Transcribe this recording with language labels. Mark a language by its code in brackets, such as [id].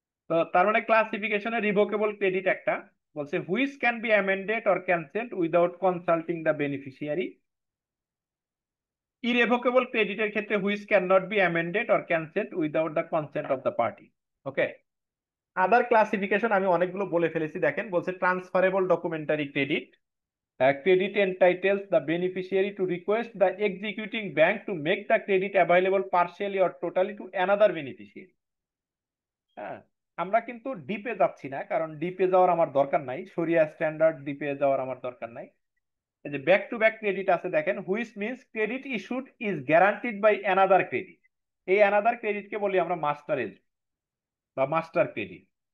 [bn] তো তার মানে ক্লাসিফিকেশনে রিভোকেবল ক্রেডিট একটা বলছে [en] Which can be amended or cancelled without consulting the beneficiary. [bn] ইরেভোকেবল ক্রেডিটের ক্ষেত্রে [en] Which can not be amended or cancelled without the consent of the party. [bn] Okay, other classification আমি অনেকগুলো বলে ফেলেছি, দেখেন বলছে transferable documentary credit. [en] Credit entitles the beneficiary to request the executing bank to make the credit available partially or totally to another beneficiary. [bn] হ্যাঁ, আমরা কিন্তু ডিপে যাচ্ছি না, কারণ ডিপে যাওয়ার আমার দরকার নাই, শরিয়া স্ট্যান্ডার্ড ডিপে যাওয়ার আমার দরকার নাই। এই যে [en] back to back credit [bn] আছে দেখেন, [en] Which means credit issued is guaranteed by another credit. [bn] এই অ্যানাদার ক্রেডিটকে বলি আমরা মাস্টার এজ বা মাস্টার ক্রেডিট।